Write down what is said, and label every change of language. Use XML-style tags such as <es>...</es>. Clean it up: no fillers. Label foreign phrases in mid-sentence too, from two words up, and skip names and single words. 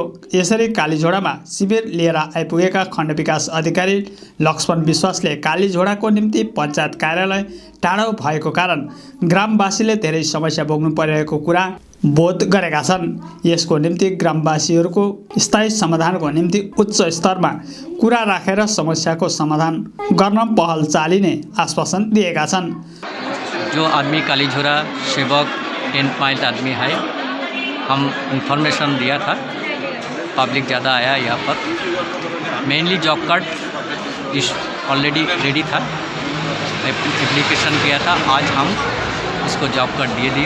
<ne>यसरी कालीझोडामा शिविर लिएर आइपुगेका खण्ड विकास अधिकारी लक्ष्मण विश्वासले कालीझोडाको निम्ति पञ्चायत कार्यालय टाढो भएको कारण ग्रामवासीले धेरै समस्या भोग्नु परिरहेको कुरा बोध गरेका छन्। यसको निम्ति ग्रामवासीहरूको स्थायी समाधानको निम्ति उच्च स्तरमा कुरा राखेर समस्याको समाधान गर्न पहल चालिने आश्वासन दिएका छन्।</ne> <hi>जो आदमी कालीझोड़ा सेवक 10 माइल आदमी है, हम इंफॉर्मेशन दिया था, पब्लिक ज़्यादा आया यहाँ पर। मेनली</hi> <en>job card is already ready</en> <hi>था, एप्लीकेशन किया था, आज हम इसको</hi> <en>job card</en> <hi>दे दिया।</hi>